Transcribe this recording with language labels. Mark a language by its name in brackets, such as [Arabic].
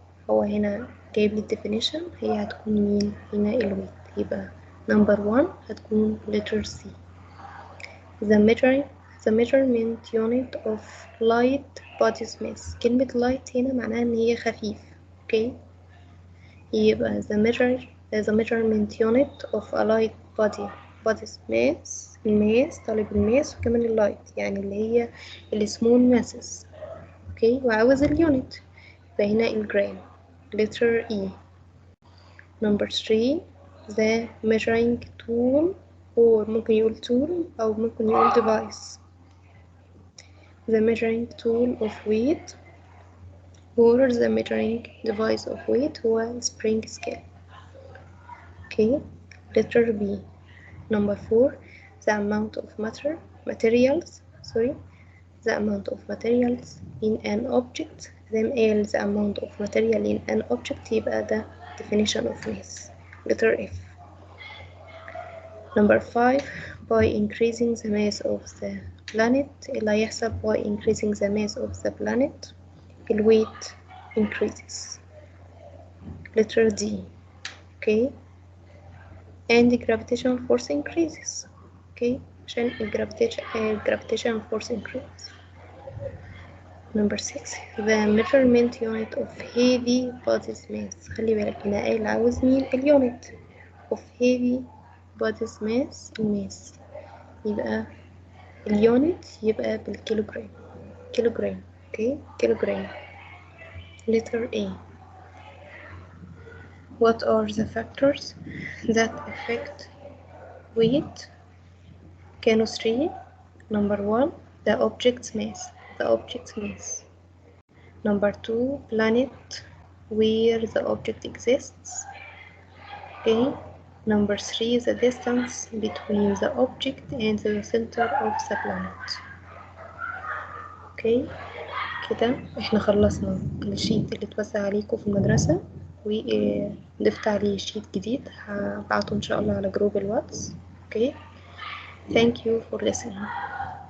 [Arabic] هو هنا جايب لي definition، هي هتكون مين؟ هنا الويت. يبقى [English] number 1 [Arabic] هتكون [English] letter C. the measurement unit of light body's mass. [Arabic] كلمة light هنا معناها ان هي خفيف. اوكي يبقى [English] the measurement unit of a light body's mass. [Arabic] الماس طالب الماس وكمان اللايت، يعني اللي هي السمول [English] masses. [Arabic] اوكي وعاوز اليونت، يبقى هنا الجرام letter E. [English] number 3 the measuring tool or [Arabic] ممكن يقول [English] tool [Arabic] أو ممكن يقول [English] device. the measuring tool of weight or the measuring device of weight [Arabic] هو [English] spring scale. okay letter B. number 4 the amount of materials the amount of materials in an object. then [Arabic] قال [English] the amount of material in an object [Arabic] يبقى ده [English] definition of mass letter F. number 5 by increasing the mass of the planet. [Arabic] اللي هيحصل [English] by increasing the mass of the planet the weight increases letter D. okay and the gravitational force increases. okay [Arabic] عشان [English] gravitational force increases. number 6 the measurement unit of heavy body's mass. [Arabic] خلي بالك هنا قايل عاوز مين؟ اليونت [English] of heavy body's mass [Arabic] الماس، يبقى اليونت يبقى بالكيلوغرام. كيلوغرام. [English] okay [Arabic] كيلوغرام [English] letter A. what are the factors that affect weight? كانوا 3. number 1 the object's mass. number 2 planet where the object exists. okay number 3 the distance between the object and the center of the planet. [Arabic] okay كده احنا خلصنا الشيت اللي اتوزع عليكم في المدرسة، وضفت عليه شيت جديد هبعته ان شاء الله على جروب الواتس. [English] okay thank you for listening.